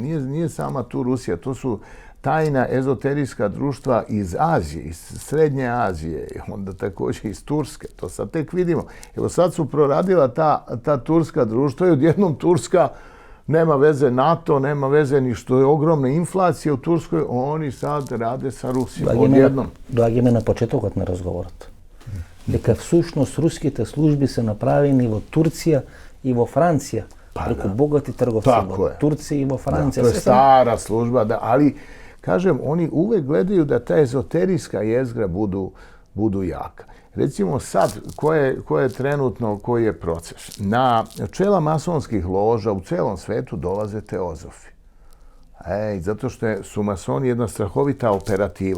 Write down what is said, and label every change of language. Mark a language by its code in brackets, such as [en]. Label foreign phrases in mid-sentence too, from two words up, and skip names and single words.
[sr] Nije sama tu Rusija, to su tajna ezoterijska društva iz Azije, iz Srednje Azije, onda također iz Turske. To sad tek vidimo. Evo sad su proradila ta turska društva i odjednom Turska nema veze NATO, nema veze ni što je ogromna inflacija u Turskoj, oni sad rade sa Rusijom odjednom. [mk] Доаѓаме на почетокот на разговорот. Дека всушност руските служби се направени во Турција и во Франција, преку богати трговци во Турција и во Франција. [sr] To je stara služba, ali kažem, oni uvek gledaju da ta ezoterijska jezgra budu jaka. Recimo sad, koji je proces? Na čela masonskih loža u celom svetu dolaze teozofi. Zato što su masoni jedna strahovita operativa.